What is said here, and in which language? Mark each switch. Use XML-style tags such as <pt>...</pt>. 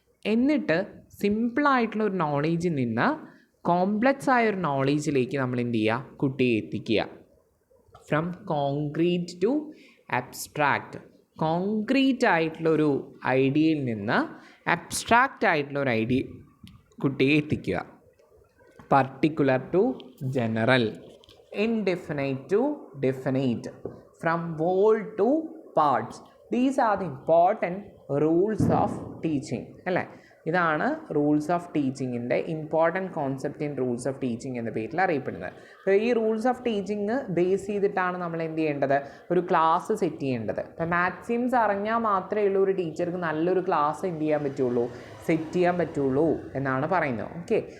<ml>എന്നിട്ട് സിമ്പിളായിട്ടുള്ള ഒരു നോളേജിൽ നിന്ന് കോംപ്ലക്സ് ആയ ഒരു നോളേജിലേക്ക് നമ്മൾ എന്ത് ചെയ്യുക? കുട്ടിയെ എത്തിക്കുക.</ml> <en>from concrete to abstract,</en> <ml>concrete ആയിട്ടുള്ളൊരു ഐഡിയയിൽ നിന്ന് അബ്സ്ട്രാക്റ്റ് ആയിട്ടുള്ളൊരു ഐഡിയ കുട്ടിയെ എത്തിക്കുക.</ml> <en>particular to general, indefinite to definite, from whole to parts. These are the important rules of teaching അല്ലേ.</en> <ml>ഇതാണ് rules of ടീച്ചിങ്ങിൻ്റെ important concept in rules of teaching എന്ന പേരിൽ അറിയപ്പെടുന്നത്. അപ്പോൾ ഈ റൂൾസ് ഓഫ് ടീച്ചിങ് ബേസ് ചെയ്തിട്ടാണ് നമ്മൾ എന്ത് ചെയ്യേണ്ടത്? ഒരു ക്ലാസ് സെറ്റ് ചെയ്യേണ്ടത്. അപ്പോൾ മാക്സിംസ് അറിഞ്ഞാൽ മാത്രമേ ഉള്ളൂ ഒരു ടീച്ചർക്ക് നല്ലൊരു ക്ലാസ് എന്ത് ചെയ്യാൻ പറ്റുള്ളൂ, സെറ്റ് ചെയ്യാൻ പറ്റുള്ളൂ എന്നാണ് പറയുന്നത്. ഓക്കെ.</ml>